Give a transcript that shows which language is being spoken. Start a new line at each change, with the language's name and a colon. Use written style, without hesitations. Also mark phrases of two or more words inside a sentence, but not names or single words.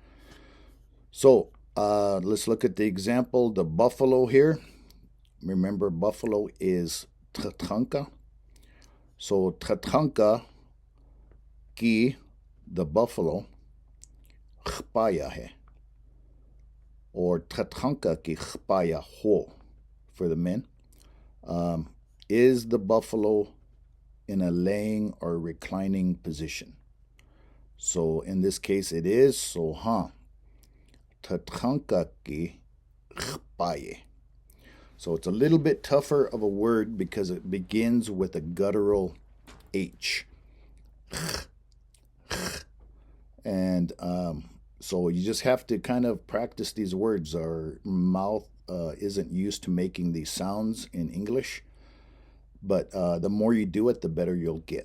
English: So let's look at the example, the buffalo here. Remember, buffalo is tratranka. So
Lakota: tratranka ki,
English: the buffalo,
Lakota: chpaya hai.
English: Or
Lakota: tratranka ki chpaya ho
English: for the men. Is the buffalo in a laying or reclining position? So in this case it is, so
Lakota: tatranka ki chpaye.
English: So it's a little bit tougher of a word because it begins with a guttural H. And so you just have to kind of practice these words. Our mouth isn't used to making these sounds in English, but the more you do it, the better you'll get.